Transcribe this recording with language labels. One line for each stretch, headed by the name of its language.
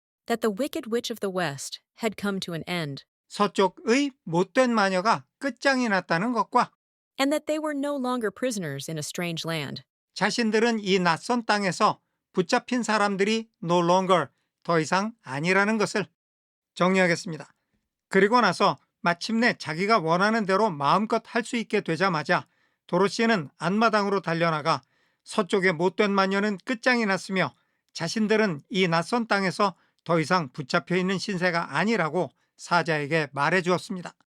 English: that the wicked witch of the west had come to an end,
Korean: 서쪽의 못된 마녀가 끝장이 났다는 것과
English: and that they were no longer prisoners in a strange land.
Korean: 자신들은 이 낯선 땅에서 붙잡힌 사람들이
English: no longer,
Korean: 더 이상 아니라는 것을 정리하겠습니다. 그리고 나서 마침내 자기가 원하는 대로 마음껏 할 수 있게 되자마자 도로시는 안마당으로 달려나가 서쪽의 못된 마녀는 끝장이 났으며 자신들은 이 낯선 땅에서 더 이상 붙잡혀 있는 신세가 아니라고 사자에게 말해 주었습니다.